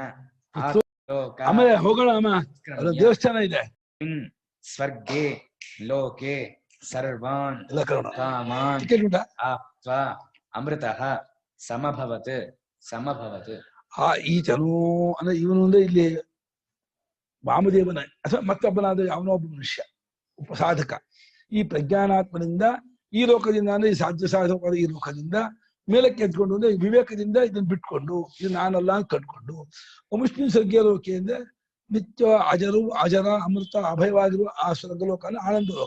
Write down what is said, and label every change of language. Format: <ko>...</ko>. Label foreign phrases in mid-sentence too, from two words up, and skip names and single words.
<kn>ಆಮೇಲೆ ಹೋಗೋಣ ಅಮ್ಮ, ಅದು ದೇವಸ್ಥಾನ ಇದೆ.</kn> <sa>ಸ್ವರ್ಗೇ ಲೋಕೆ ಸರ್ವಾನ್ ಕಾಮಾನ್ ಆಪ್ತ್ವಾ ಅಮೃತಃ ಸಮಭವತ್ ಸಮಭವತ್.</sa> <kn>ಈತನು ಅಂದ್ರೆ ಇವನು ಅಂದ್ರೆ ಇಲ್ಲಿ ವಾಮದೇವನ ಅಥವಾ ಮತ್ತೊಬ್ಬನಾದ ಅವನೋ ಒಬ್ಬ ಮನುಷ್ಯ ಉಪಸಾಧಕ. ಈ ಪ್ರಜ್ಞಾನಾತ್ಮನಿಂದ ಈ ಲೋಕದಿಂದ ಅಂದ್ರೆ ಈ ಸಾಧ್ಯ ಸಾಧಕವಾದ ಈ ಲೋಕದಿಂದ ಮೇಲಕ್ಕೆ ಎತ್ಕೊಂಡು ಅಂದ್ರೆ ವಿವೇಕದಿಂದ ಇದನ್ನ ಬಿಟ್ಕೊಂಡು ಇದು ನಾನಲ್ಲ ಅಂತ ಕಂಡ್ಕೊಂಡು ಮುಸ್ಲಿಂ</kn> <sa>ಸ್ವರ್ಗೀಯ ಲೋಕೆ</sa> <kn>ಅಂದ್ರೆ ನಿತ್ಯ ಅಜರ ಅಮೃತ ಅಭಯವಾಗಿರುವ ಆ ಸ್ವರ್ಗಲೋಕ ಅಂದ್ರೆ ಆನಂದ ಲೋಕ.</kn>